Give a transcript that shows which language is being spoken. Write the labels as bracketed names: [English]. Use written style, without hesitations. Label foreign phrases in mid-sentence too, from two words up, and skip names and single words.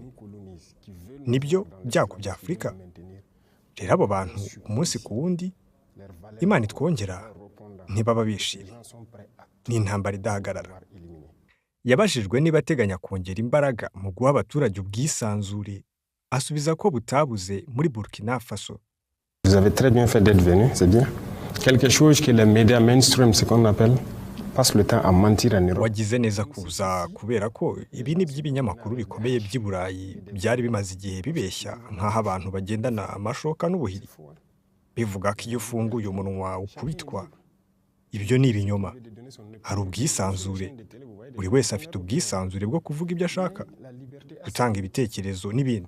[Kinyarwanda] Nibyo byago bya Afurika. Rero abo bantu umunsi ku wundi Imana itwongera ntibaba bishimye. Ni intambara idahagarara. Yabajijwe niba ateganya kongera imbaraga mu guha abaturage ubwisanzure, asubiza ko butabuze muri Burkina Faso. [French] Vous avez très bien fait d'être venu, c'est bien. Quelque chose que les médias mainstream, ce qu'on appelle, passent le temps à mentir en Europe. [Kinyarwanda] Wagize neza kuza kubera ko ibi ni by'ibinyamakuru bikomeye by'i Burayi byari bimaze igihe bibeshya nk'aho abantu bagendana amashoka n'ubuhiri. Bivuga ko iyo ufunguye umunwa ukubitwa. Ibyo ni ibinyoma. Hari ubwisanzure. Buri wese afite ubwisanzure bwo kuvuga ibyo ashaka, gutanga ibitekerezo n'ibindi.